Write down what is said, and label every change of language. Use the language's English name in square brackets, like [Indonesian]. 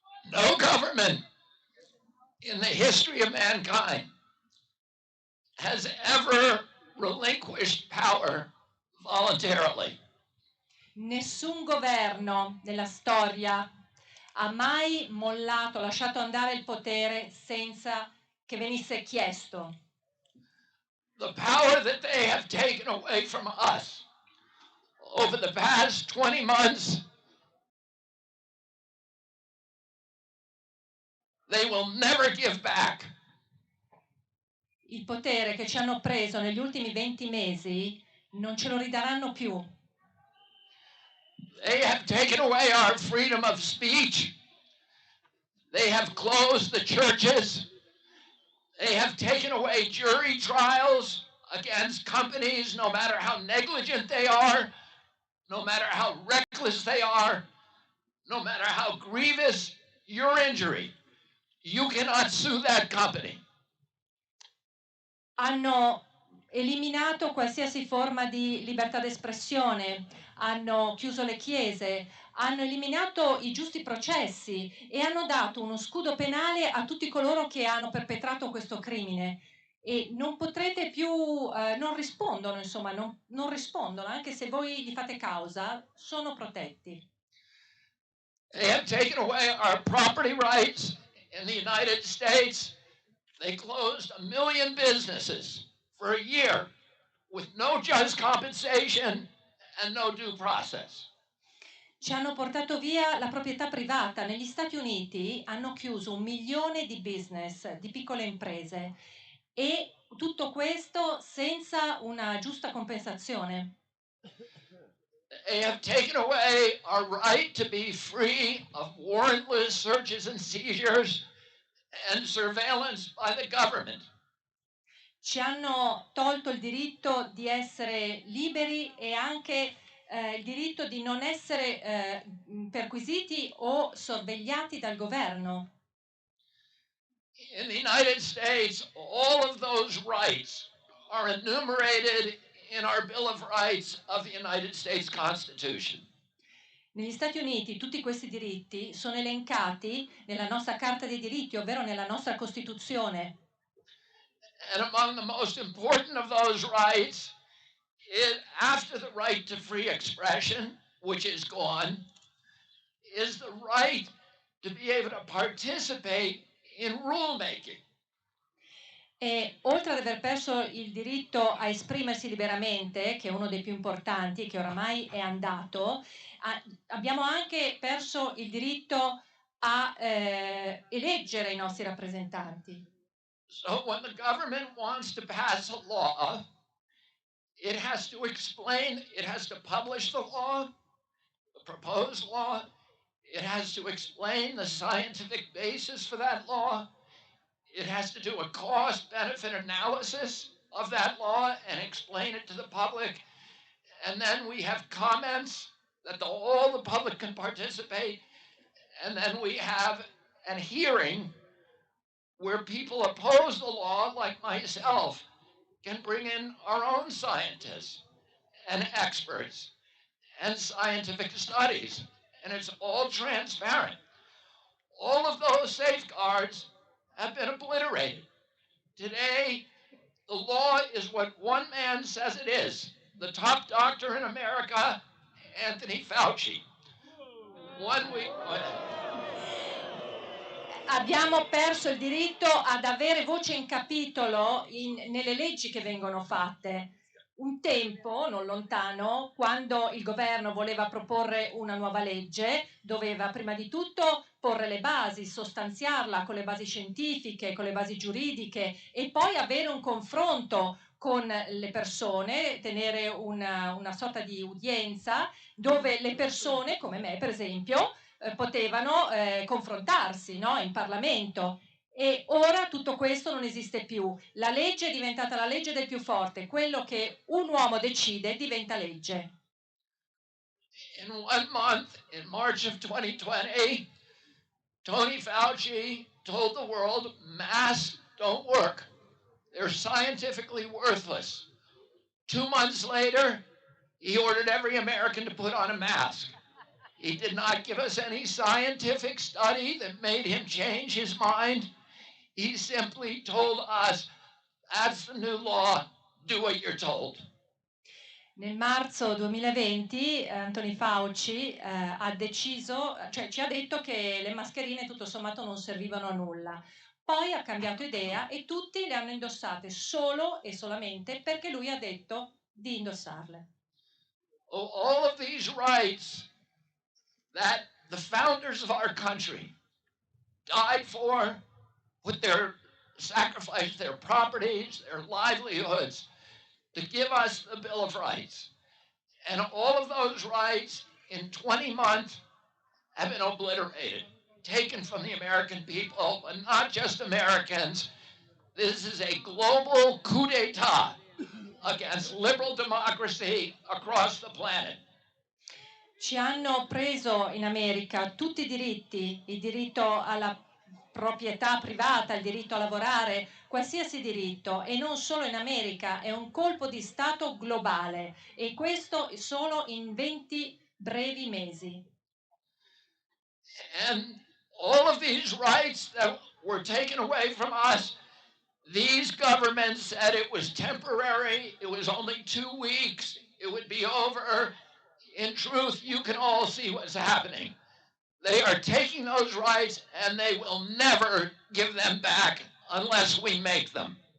[English] No government in the history of mankind has ever relinquished power voluntarily. [Italian] Nessun governo nella storia ha mai mollato, lasciato andare il potere senza che venisse chiesto. [English] The power that they have taken away from us over the past 20 months, they will never give back. [Italian] Il potere che ci hanno preso negli ultimi 20 mesi non ce lo ridaranno più. [English] They have taken away our freedom of speech. They have closed the churches. They have taken away jury trials against companies, no matter how negligent they are, no matter how reckless they are, no matter how grievous your injury. You cannot sue that company. [Italian] Hanno eliminato qualsiasi forma di libertà d'espressione, hanno chiuso le chiese, hanno eliminato i giusti processi e hanno dato uno scudo penale a tutti coloro che hanno perpetrato questo crimine. E non potrete più, non rispondono, insomma, non rispondono, anche se voi gli fate causa, sono protetti. [English] They have taken away our property rights in the United States. They closed 1 million businesses for a year with no just compensation and no due process. [Italian] Ci hanno portato via la proprietà privata. Negli Stati Uniti hanno chiuso 1 milione di business, di piccole imprese, e tutto questo senza una giusta compensazione. [English] They have taken away our right to be free of warrantless searches and seizures and surveillance by the government. [Italian] Ci hanno tolto il diritto di essere liberi e anche il diritto di non essere perquisiti o sorvegliati dal governo. [English] In the United States, all of those rights are enumerated in our Bill of Rights of the United States Constitution. [Italian] Negli Stati Uniti tutti questi diritti sono elencati nella nostra Carta dei diritti, ovvero nella nostra Costituzione. [English] And among the most important of those rights is, after the right to free expression, which is gone, is the right to be able to participate in rulemaking. [Italian] E oltre ad aver perso il diritto a esprimersi liberamente, che è uno dei più importanti e che oramai è andato, abbiamo anche perso il diritto a eleggere i nostri rappresentanti. [English] So when the government wants to pass a law, it has to explain, it has to publish the law, the proposed law, it has to explain the scientific basis for that law, it has to do a cost-benefit analysis of that law and explain it to the public, and then we have comments that all the public can participate, and then we have a hearing where people oppose the law, like myself, can bring in our own scientists and experts and scientific studies, and it's all transparent. All of those safeguards have been obliterated. Today, the law is what one man says it is, the top doctor in America, Anthony Fauci. 1 week. [Italian] Abbiamo perso il diritto ad avere voce in capitolo nelle leggi che vengono fatte. Un tempo, non lontano, quando il governo voleva proporre una nuova legge, doveva prima di tutto porre le basi, sostanziarla con le basi scientifiche, con le basi giuridiche e poi avere un confronto con le persone, tenere una sorta di udienza dove le persone, come me per esempio, potevano confrontarsi, no? In Parlamento. E ora tutto questo non esiste più. La legge è diventata la legge del più forte, quello che un uomo decide diventa legge. [English] In 1 month, in March of 2020, Tony Fauci told the world masks don't work. They're scientifically worthless. 2 months later, he ordered every American to put on a mask. He did not give us any scientific study that made him change his mind. He simply told us, that's the new law, do what you're told. [Italian] Nel marzo 2020 Anthony Fauci ha deciso, cioè ci ha detto che le mascherine tutto sommato non servivano a nulla. Poi ha cambiato idea e tutti le hanno indossate solo e solamente perché lui ha detto di indossarle. [English] Oh, all of these rights that the founders of our country died for, put their sacrifice their properties, their livelihoods, to give us the Bill of Rights. And all of those rights in 20 months have been obliterated, taken from the American people, but not just Americans. This is a global coup d'etat against liberal democracy across the planet. [Italian] Ci hanno preso in America tutti i diritti, il diritto alla proprietà privata, il diritto a lavorare, qualsiasi diritto, e non solo in America, è un colpo di Stato globale e questo solo in 20 brevi mesi. [English] And all of these rights that were taken away from us, these governments said it was temporary, it was only 2 weeks, it would be over. In truth, you can all see what's happening. They are taking those rights and they will never give them back unless we make them.